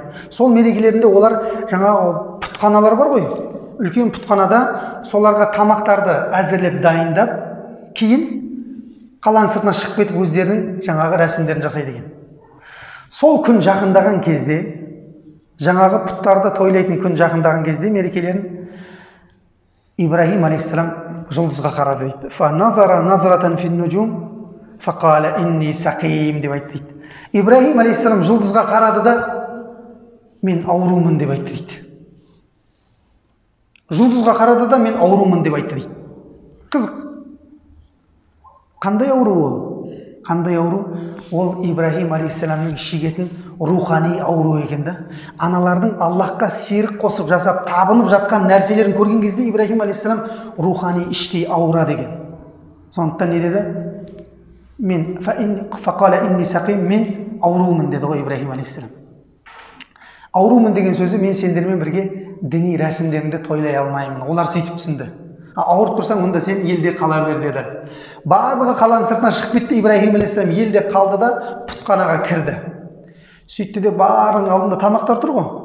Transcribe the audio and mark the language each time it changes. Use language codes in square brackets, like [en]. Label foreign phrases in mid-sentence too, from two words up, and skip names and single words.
[kk] Сол мерекелерінде олар жаңағы пұтханалар бар ғой, үлкен пұтханада соларға тамақтарды әзірлеп дайындап, кейін қаланың сыртына шығып кетіп өздерінің жаңағы рәсімдерін жасайды екен. Сол күн жақындаған кезде, жаңағы пұттарды тойлайтын күн жақындаған кезде мерекелерін Ибраһим алейхиссалам жұлдызға қарады дейді. [ar] فنظر نظرة في النجوم فقال إني سقيم [kk] деп айтты дейді. Ибраһим алейхиссалам жұлдызға қарады да мен аурумын деп айтты дейді. Жұлдызға қарады да мен аурумын деп айтты дейді. Қызық. Қандай ауру ол? Қандай ауру? Ол Ибраһим алейхиссаламның шегетін рухани ауру екен да. Аналардың Аллахқа серік қосып жасап табынып жатқан нәрселерін көрген кезде Ибраһим алейхиссалам рухани іштей ауырады екен. Сондықтан не деді? Мен [ar] فقال إني سقيم, [kk] мен аурумын деді ғой Ибраһим алейхиссалам. Аурумын деген сөзі мен сендермен бірге діни рәсімдеріңді тойлай алмаймын. Олар сөйтіп түсінді. Ауырып тұрсаң, онда сен елде қала бер деді. Барлығы қаланың сыртына шығып кетті. Ибраһим алейхиссалам елде қалды да пұтханаға кірді. Сөйтті де барлығының алдында тамақтар тұр ғой.